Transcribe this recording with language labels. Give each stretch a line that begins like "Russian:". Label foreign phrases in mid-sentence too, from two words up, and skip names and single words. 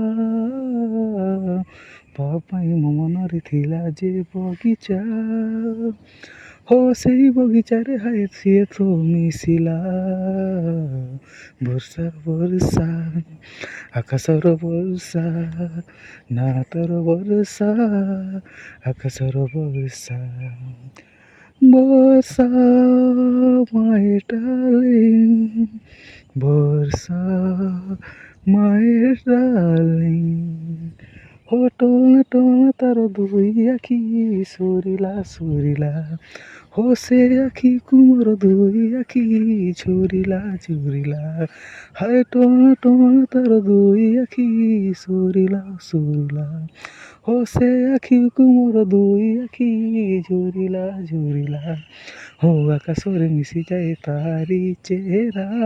Odia: ତା ପାଇଁ ମୋ ମନରେ ଥିଲା ଯେ ବଗିଚା ହୋ ସେଇ ବଗିଚାରେ ହାଏ ସିଏ ତ ମିଶିଲା ବର୍ଷା ବର୍ଷା ଆକାଶର ବର୍ଷା ନା ତୋର ବର୍ଷା ଆକାଶର ବର୍ଷା ବର୍ଷା
English: my darling
Odia: ବର୍ଷା
English: my darling
Odia: ହୋ ଟଣା ଟଣା ତାର ଦୁଇ ଆଖି ସୁରିଲା ସୁରିଲା ହୋ ସେ ଆଖିକୁ ମୋର ଦୁଇ ଆଖି ଝୁରିଲା ଝୁରିଲା ହାଏ ଟଣା ଟଣା ତାର ଦୁଇ ଆଖି ସୁରିଲା ସୁରିଲା ହୋ ସେ ଆଖିକୁ ମୋର ଦୁଇ ଆଖି ଝୁରିଲା ଝୁରିଲା ହୋ ଆକାଶରେ ମିଶିଯାଏ ତାରି ଚେହେରା